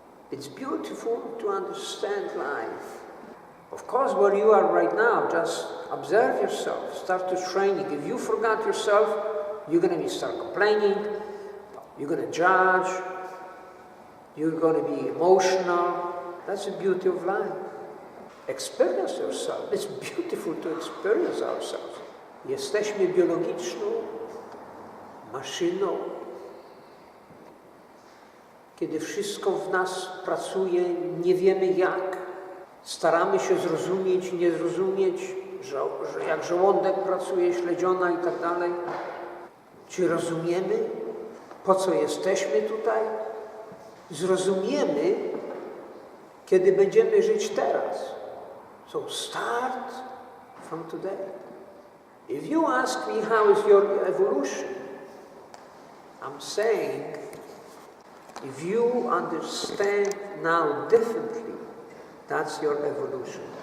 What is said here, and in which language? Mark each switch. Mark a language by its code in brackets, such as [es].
[en] It's beautiful to understand life. Of course, where you are right now, just observe yourself. Start to training. If you forgot yourself, you're going to start complaining. You're going to judge. You're going to be emotional. That's the beauty of life. Experience yourself. It's beautiful to experience ourselves. [pl] Jesteśmy biologiczną maszyną. Kiedy wszystko w nas pracuje, nie wiemy jak. Staramy się zrozumieć, nie zrozumieć, że jak żołądek pracuje, śledziona i tak dalej. Czy rozumiemy, po co jesteśmy tutaj? Zrozumiemy, kiedy będziemy żyć teraz. [en] So start from today. If you ask me how is your evolution, I'm saying, if you understand now differently, that's your evolution.